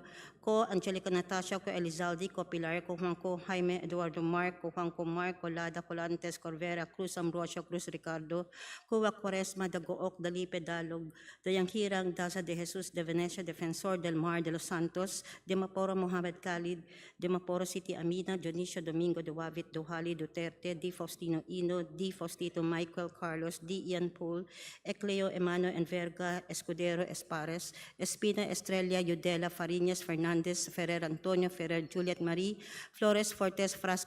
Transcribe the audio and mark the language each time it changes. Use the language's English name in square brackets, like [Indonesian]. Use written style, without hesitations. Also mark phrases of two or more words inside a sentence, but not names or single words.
[Filipino] Ko, Angelica Natasha, Ko Elizalde, Ko Pilar, Ko Juan, Ko Jaime, Eduardo Mark, Ko Juan, Ko Mark, Colada, Colantes, Corvera, Cruz, Ambrosio, Cruz, Ricardo, Kuwa Quaresma, Dagook, Dalipe, Dalog, Dayang Hirang, Daza de Jesus, de Venecia, Defensor, Del Mar, de los Santos, de Maporo, Mohamed Khalid, de Maporo City, Amina, Dionisio, Domingo, Duavit, Duhali, Duterte, D. Faustino Ino, D. Faustito, Michael, Carlos, D. Ian Pool, Ecleo, Emano, Enverga, Escudero, Espares, Espina, Estrella, Yudela, Fariñas, Fernandez, Ferrer, Antonio, Ferrer, Juliet Marie, Flores, Fortes, Frasco,